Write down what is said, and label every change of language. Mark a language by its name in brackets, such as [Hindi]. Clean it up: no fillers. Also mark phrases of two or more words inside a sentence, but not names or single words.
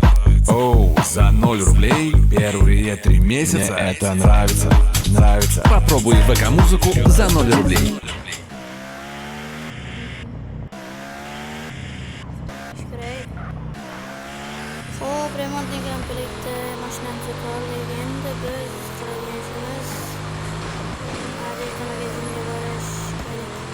[Russian] Оу, за 0 рублей первые 3 месяца. Мне это нравится, нравится. Попробуй ВК-музыку за 0 рублей. [Uzbek] Hop, remontni komplektda mashinani sotib endi biz qiladigan ishimiz magazinga borish kerak.